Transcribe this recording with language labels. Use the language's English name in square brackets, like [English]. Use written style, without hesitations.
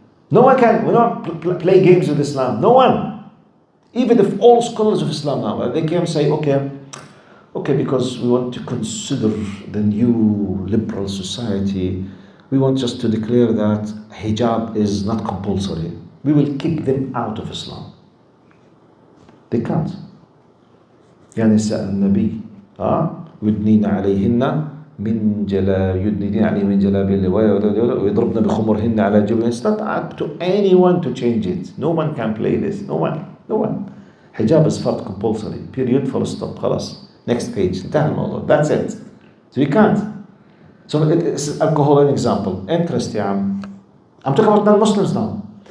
[English] No one can play games with Islam. No one. Even if all scholars of Islam now, they can say, okay, because we want to consider the new liberal society, we want just to declare that hijab is not compulsory. We will kick them out of Islam. They can't. [Arabic] يا نساء النبي يدنين عليهن من جلابيبهن ويضربن بخمرهن على جيوبهن. [English] It's not up to anyone to change it. No one can play this. No one. Hijab is fard compulsory. Period. Full stop. خلاص. Next page. [Arabic] انتهى الموضوع. [English] That's it. So you can't. So it's alcohol an example. Interest, yeah. I'm talking about non-Muslims now.